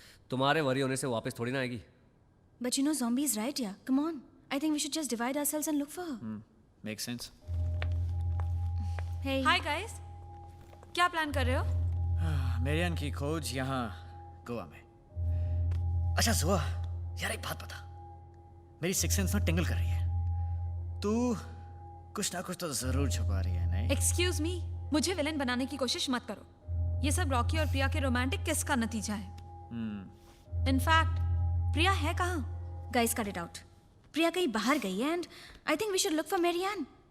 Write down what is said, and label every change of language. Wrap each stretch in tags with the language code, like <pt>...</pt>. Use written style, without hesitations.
<hi>तुम्हारे वरी होने से वापस थोड़ी ना आएगी.</hi> <en>But you know zombie is right, yeah. Come on. I think we should just divide ourselves and look for her. Makes sense. Hey. Hi guys.</en> <hi>क्या plan कर रहे हो? मेरियन की खोज यहाँ गोवा में. अच्छा जोआ, यार एक बात बता. मेरी सिक्स सेंस ना टिंगल कर रही है. तू कुछ ना कुछ तो जरूर छुपा रही है, नहीं?</hi> <en>Excuse me.</en> <hi>मुझे विलेन बनाने की कोशिश मत करो. ये सब रॉकी और प्रिया के रोमांटिक किस का नतीजा है. इनफैक्ट प्रिया है कहाँ?</hi> <en>Guys, cut it out.</en> <hi>प्रिया कहीं बाहर गई है</hi> <en>and I think we should look for Marianne.</en>